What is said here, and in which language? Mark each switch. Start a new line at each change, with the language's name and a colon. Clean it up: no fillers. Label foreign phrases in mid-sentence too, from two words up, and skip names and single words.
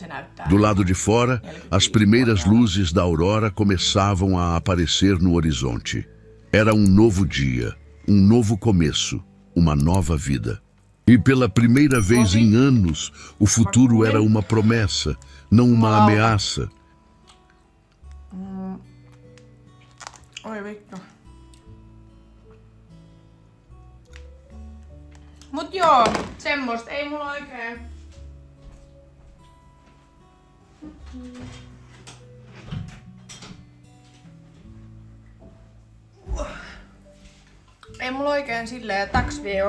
Portuguese: Do lado de fora, as primeiras luzes da aurora começavam a aparecer no horizonte. Era um novo dia, um novo começo, uma nova vida. E pela primeira vez em anos, o futuro era uma promessa, não uma ameaça.
Finnish: Oi vittu. Mut joo, semmoista ei mulla oikein. Ei mulla oikein silleen taksviikko.